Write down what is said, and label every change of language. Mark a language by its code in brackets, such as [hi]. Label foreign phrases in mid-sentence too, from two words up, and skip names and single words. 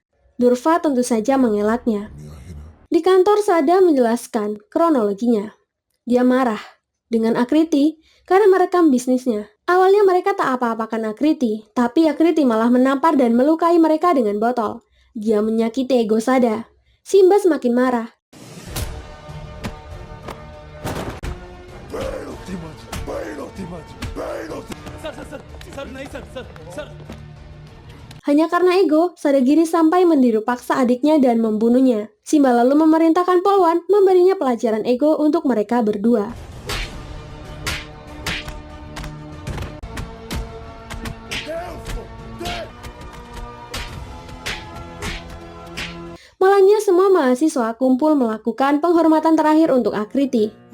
[id] Durfa tentu saja mengelaknya. Di kantor Sada menjelaskan kronologinya. Dia marah dengan Akriti karena merekam bisnisnya. Awalnya mereka tak apa-apakan Akriti, tapi Akriti malah menampar dan melukai mereka dengan botol. Dia menyakiti ego Sada. Simba semakin marah. [hi] सर नहीं सर [id] Hanya karena ego, Sadagiri sampai meniru paksa adiknya dan membunuhnya. Simba lalu memerintahkan Polwan memberinya pelajaran ego untuk mereka berdua. Malamnya semua mahasiswa kumpul melakukan penghormatan terakhir untuk Akriti.